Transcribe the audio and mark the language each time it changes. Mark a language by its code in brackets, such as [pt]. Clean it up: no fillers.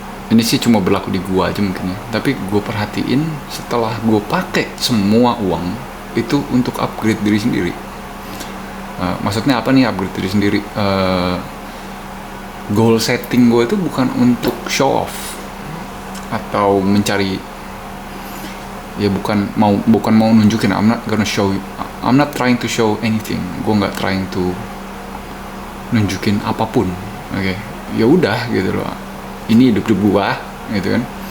[id] Ini sih cuma berlaku di gue aja mungkin ya, tapi gue perhatiin setelah gue pakai semua uang itu untuk upgrade diri sendiri. Maksudnya apa nih upgrade diri sendiri? Goal setting gue itu bukan untuk show off atau mencari, ya bukan mau nunjukin. [en] I'm not trying to show anything. [id] Gue nggak [en] trying to [id] nunjukin apapun. Oke, ya udah gitu loh, ini hidup gua gitu kan.